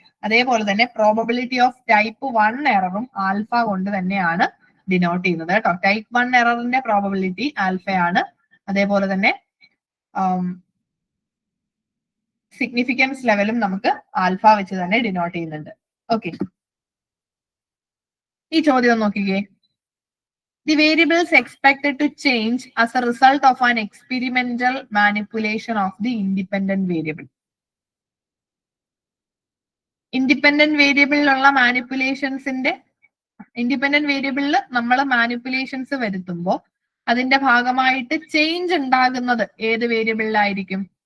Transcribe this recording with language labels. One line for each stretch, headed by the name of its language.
Malayalam: അതേപോലെ തന്നെ probability of type 1 എററും alpha കൊണ്ട് തന്നെയാണ് ഡിനോട്ട് ചെയ്യുന്നത് കേട്ടോ. Type 1 എററിന്റെ probability ആൽഫയാണ്. അതേപോലെ തന്നെ സിഗ്നിഫിക്കൻസ് ലെവലും നമുക്ക് ആൽഫ വെച്ച് തന്നെ ഡിനോട്ട് ചെയ്യുന്നുണ്ട്. ഓക്കെ. ഈ ചോദ്യം നോക്കിക്കേ.
English: The variables expected to change as a result of an experimental manipulation of the independent variable.
Malayalam: Independent വേരിയബിളിലുള്ള മാനിപ്പുലേഷൻസിന്റെ independent വേരിയബിളിൽ നമ്മൾ മാനിപ്പുലേഷൻസ് വരുത്തുമ്പോൾ അതിന്റെ ഭാഗമായിട്ട് ചേഞ്ച് ഉണ്ടാകുന്നത് ഏത് വേരിയബിളിലായിരിക്കും?